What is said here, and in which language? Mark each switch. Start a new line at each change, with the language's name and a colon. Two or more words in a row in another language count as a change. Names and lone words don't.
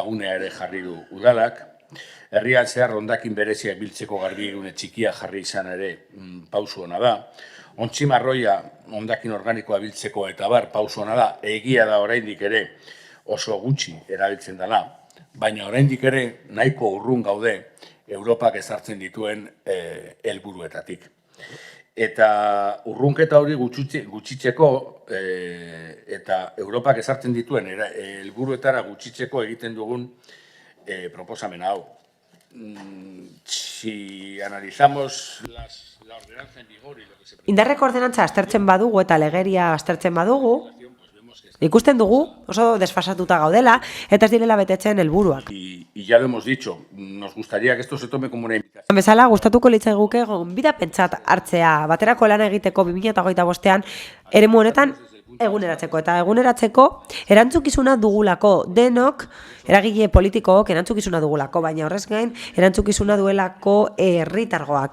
Basque: gunea ere jarri du udalak, herrian zehar hondakin bereziak biltzeko garbigune txikia jarri izan ere pausu hona da, ontzimarroia hondakin organikoa biltzeko eta bar pausu hona da, egia da oraindik ere oso gutxi erabiltzen dela, baina oraindik ere nahiko urrun gaude Europak ezartzen dituen helburuetatik. Eta urrunketa hori gutxitzeko eta Europak ezartzen dituen helburuetara gutxitzeko egiten dugun proposamen hau.
Spanish: Si analizamos la ordenanza en vigor y lo que se...
Basque: Indarreko ordenantza aztertzen badugu eta legeria aztertzen badugu, ikusten dugu oso desfasatuta gaudela eta ez direla betetzen helburuak.
Spanish: Y ya lo hemos dicho, nos gustaría que esto se tome como una invitación.
Basque: Bezala, gustatuko litzaiguke gonbidapentzat hartzea baterako lan egiteko 2025ean eremu honetan eguneratzeko. Eta eguneratzeko erantzukizuna dugulako denok, eragile politikook erantzukizuna dugulako, baina horrez gain erantzukizuna duelako herritargoak.